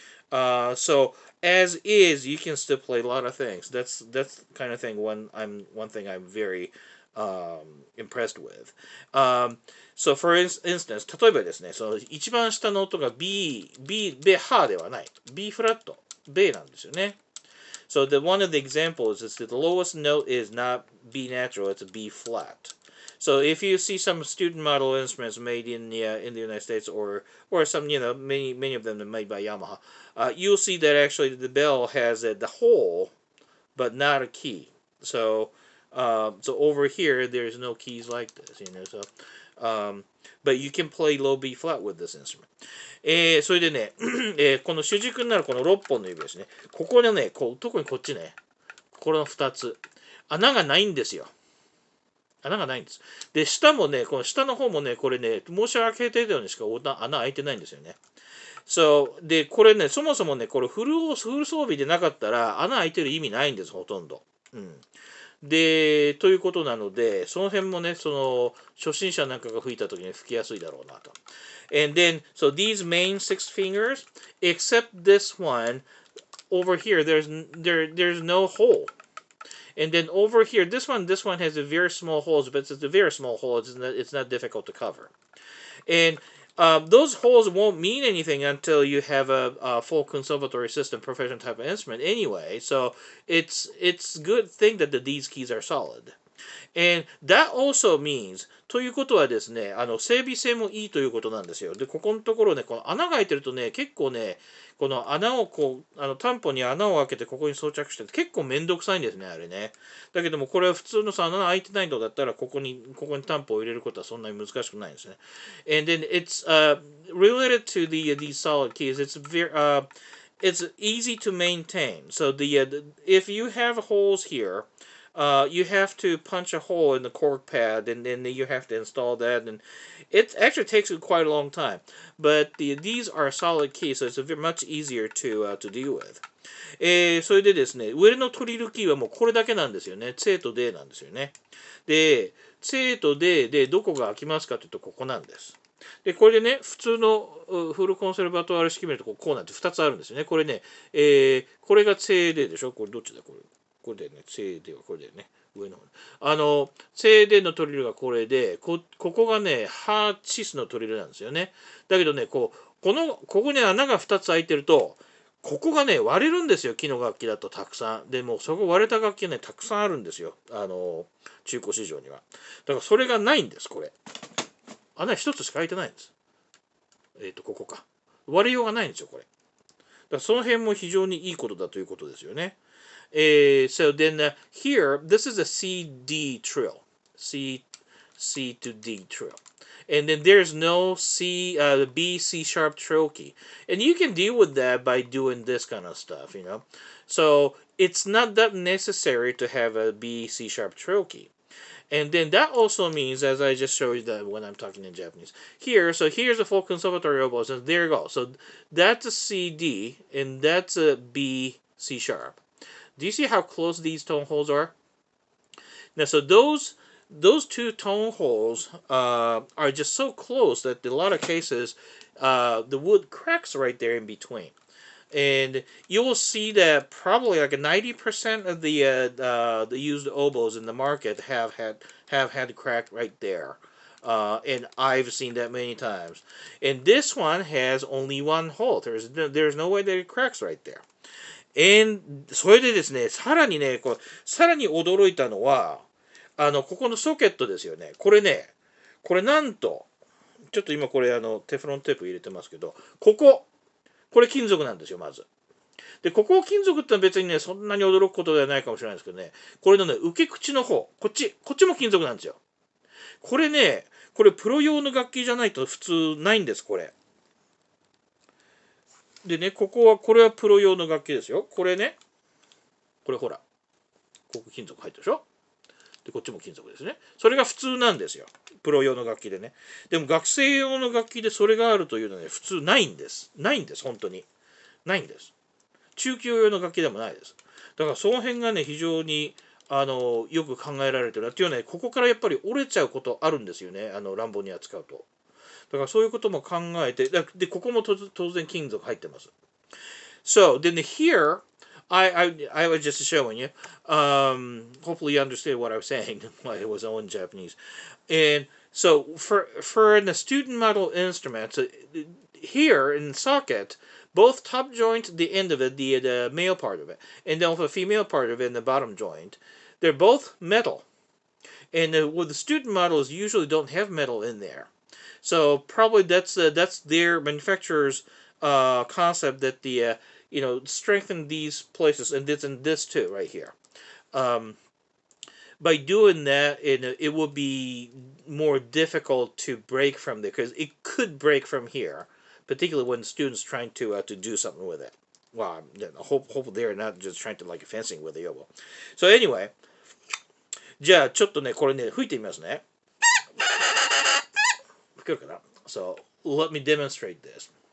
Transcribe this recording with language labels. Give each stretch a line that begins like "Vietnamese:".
English: So as is, you can still play a lot of things. That's kind of thing. One thing I'm very impressed with. So for instance,
Japanese: 例えばですね、その一番下の音が B ハではない。 B フラット。ベなんですよね。
English: So one of the examples is that the lowest note is not B natural, it's a B flat. So if you see some student model instruments made in the United States, or some, many of them are made by Yamaha, you'll see that actually the bell has the hole, but not a key. So over here there's no keys like this, So but you can play low B flat with this instrument.
Japanese: それでね、この主軸になるこの6本の指ですね。ここでね、特にこっちね、この2つ穴がないんですよ。穴がないんです。で、下もね、この下の方もね、これね、申し訳程度にしか穴開いてないんですよね。で、これね、そもそもね、これフル装備でなかったら穴開いてる意味ないんです、ほとんど。で、ということなので、その辺もね、初心者なんかが吹いた時に吹きやすいだろうなと。
English: And then, so these main 6 fingers, except this one, over here, there's no hole. And then over here, this one has a very small holes, but it's a very small hole. It's not difficult to cover. And those holes won't mean anything until you have a full conservatory system, professional type of instrument anyway. So it's a good thing that these keys are solid. And that also means
Japanese: ということはですね、整備性もいいということなんですよ。で、ここのところね、この穴が開いてるとね、結構ね、この穴を担保に穴を開けてここに装着して結構めんどくさいんですね、あれね。だけども、これは普通の穴開いてないのだったら、ここに担保を入れることはそんなに難しくないんですね。
English: And then it's related to these solid keys. It's easy to maintain. So if you have holes here, you have to punch a hole in the cork pad, and then you have to install that, and it actually takes quite a long time. But these are solid keys, so it's much easier to deal with.
Japanese: それでですね、上のトリルキーはもうこれだけなんですよね。ツェとデなんですよね。で、ツェとデでどこが開きますかというとここなんです。で、これでね、普通のフルコンセルバトワール式見るとこうなって2つあるんですよね。これね、これがツェデでしょ。これどっちだこれ。これでね、ツェデはこれでね、上の方。ツェデのトリルがこれで、ここがね、ハーチスのトリルなんですよね。だけどね、ここに穴が2つ開いてると、ここがね、割れるんですよ、木の楽器だとたくさん。でも、そこ割れた楽器がね、たくさんあるんですよ。中古市場には。だから、それがないんです、これ。穴一つしか開いてないんです。ここか。割れようがないんですよ、これ。だからその辺も非常にいいことだということですよね。
English: So then here, this is a C-D trill. C to D trill. And then there's no B, C sharp trill key. And you can deal with that by doing this kind of stuff, So it's not that necessary to have a B, C sharp trill key. And then that also means, as I just showed you that when I'm talking in Japanese, so here's a full conservatory oboe, so there you go. So that's a C, D, and that's a B, C sharp. Do you see how close these tone holes are? Now, so those two tone holes are just so close that in a lot of cases, the wood cracks right there in between. And you will see that probably like 90% of the used oboes in the market have had crack right there. And I've seen that many times. And this one has only one hole. There's no way that it cracks right there.
Japanese: それでですね、さらに驚いたのは、ここのソケットですよね。これなんと、ちょっと今これテフロンテープ入れてますけど、これ金属なんですよ、まず。で、ここ金属ってのは別にね、そんなに驚くことではないかもしれないですけどね、これのね、受け口の方、こっちも金属なんですよ。これプロ用の楽器じゃないと普通ないんです、これ。でね、これはプロ用の楽器ですよ。これほら。ここ金属入ってるでしょ。で、こっちも金属ですね。それが普通なんですよ。プロ用の楽器でね。でも学生用の楽器でそれがあるというのはね、普通ないんです。ないんです、本当に。ないんです。中級用の楽器でもないです。だからその辺がね、非常によく考えられてるなっていうのはね、ここからやっぱり折れちゃうことあるんですよね。乱暴に扱うと。だからそういうことも考えて、で、ここも当然金属入ってます。
English: So, then here, I was just showing you. Hopefully you understand what I was saying while it was all in Japanese. And so, for the student model instruments, here in the socket, both top joint, the end of it, the male part of it, and then the female part of it in the bottom joint, they're both metal. And with the student models, usually don't have metal in there. So probably that's their manufacturer's concept that strengthen these places and this too right here. By doing that, it will be more difficult to break from there because it could break from here, particularly when the students trying to do something with it. Well, hopefully they're not just trying to like fencing with the oboe. So anyway,
Japanese: じゃあちょっとねこれね吹いてみますね。吹けるかな?
English: So let me demonstrate this.